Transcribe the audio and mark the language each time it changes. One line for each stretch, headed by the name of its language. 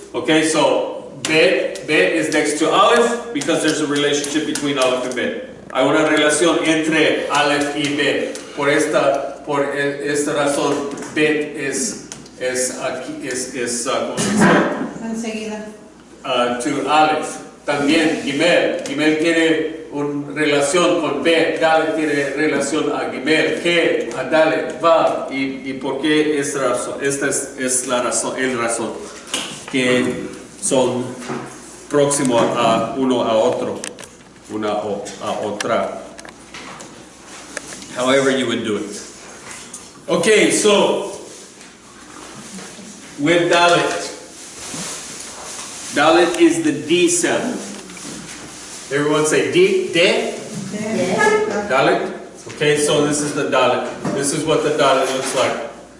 English: Okay, so Bet is next to Aleph because there's a relationship between Aleph and Bet.
Spanish: Hay una relación entre Aleph y Bet. Por esta razón, Bet es ¿cómo se dice? Enseguida.
English: To Aleph.
Spanish: También Gimel tiene una relación con Bet, Dalet tiene relación a Gimel, He a Dalet, Vav. ¿Y por qué esta es la razón? Que son próximos a uno a otro, una a otra.
English: However you would do it. Okay, so with Dalet is the D sound. Everyone say D, De? Dalet? Okay, so this is the Dalet. This is what the Dalet looks like.